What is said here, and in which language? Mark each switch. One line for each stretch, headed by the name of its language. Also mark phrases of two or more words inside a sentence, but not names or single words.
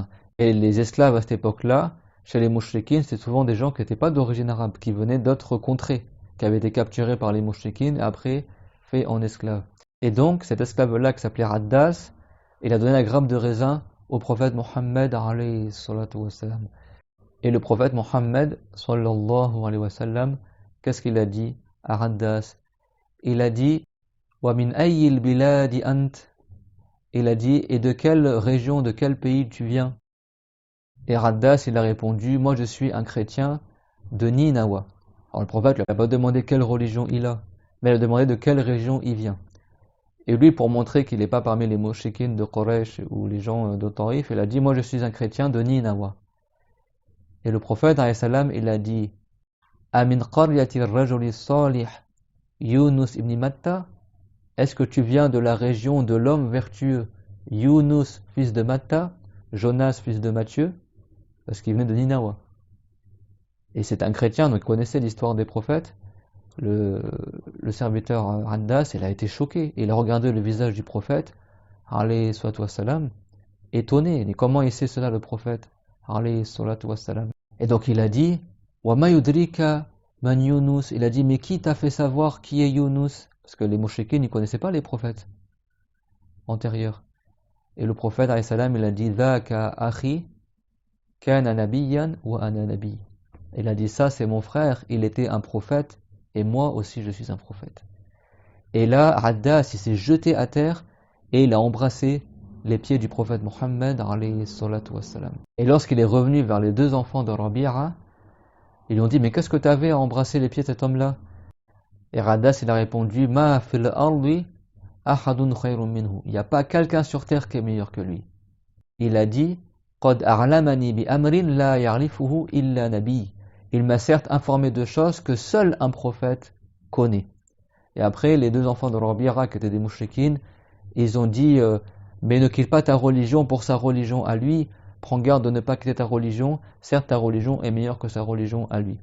French: Et les esclaves à cette époque-là, chez les mouchriquines, c'était souvent des gens qui n'étaient pas d'origine arabe, qui venaient d'autres contrées, qui avaient été capturés par les mouchriquines et après faits en esclaves. Et donc cet esclave-là qui s'appelait Raddas, il a donné la grappe de raisin au prophète Mohammed
Arabic: عليه الصلاة والسلام.
French: Et le prophète Mohammed
Arabic: صلى الله عليه وسلم,
French: qu'est-ce qu'il a dit à Raddas? Il a dit
Arabic: ومن أي البلاد أنت.
French: Il a dit et de quelle région, de quel pays tu viens? Et Raddas il a répondu moi je suis un chrétien de Ninawa. Alors le prophète lui a pas demandé quelle religion il a, mais il a demandé de quelle région il vient. Et lui, pour montrer qu'il n'est pas parmi les mouchriquines de Quraysh ou les gens de Taïf, il a dit moi je suis un chrétien de Ninawa. Et le prophète
Arabic: عليه السلام
French: il a dit
Arabic: أمن قرية الرجل الصالح يونس بن متى.
French: Est-ce que tu viens de la région de l'homme vertueux Yunus fils de Matta, Jonas fils de Matthieu? Parce qu'il venait de Ninawa. Et c'est un chrétien, donc il connaissait l'histoire des prophètes. Le serviteur Raddas, il a été choqué. Il a regardé le visage du prophète,
Arabic: عليه الصلاة والسلام,
French: étonné. Et comment il sait cela le prophète,
Arabic: عليه الصلاة والسلام?
French: Et donc il a dit
Arabic: وما يدريك من يونس.
French: Il a dit mais qui t'a fait savoir qui est Yunus? Parce que les mouchriquins ne connaissaient pas les prophètes antérieurs. Et le prophète
Arabic: عليه السلام
French: il a dit
Arabic: ذاك أخي كان نبيا وأنا نبي.
French: Il a dit ça c'est mon frère, il était un prophète et moi aussi je suis un prophète. Et là Raddas il s'est jeté à terre et il a embrassé les pieds du prophète Mohammed
Arabic: عليه الصلاة والسلام.
French: Et lorsqu'il est revenu vers les deux enfants de Rabi'a, ils lui ont dit mais qu'est-ce que tu avais à embrasser les pieds de cet homme-là? Et Raddas il a répondu
Arabic: ما في الأرض أحد خير منه.
French: Il n'y a pas quelqu'un sur terre qui est meilleur que lui. Il a dit
Arabic: قد أعلمني بأمر لا يعرفه إلا نبي.
French: Il m'a certes informé de choses que seul un prophète connaît. Et après les deux enfants de Rabi'a qui étaient des mouchriquines, ils ont dit mais ne quitte pas ta religion pour sa religion à lui, prends garde de ne pas quitter ta religion, certes ta religion est meilleure que sa religion à lui.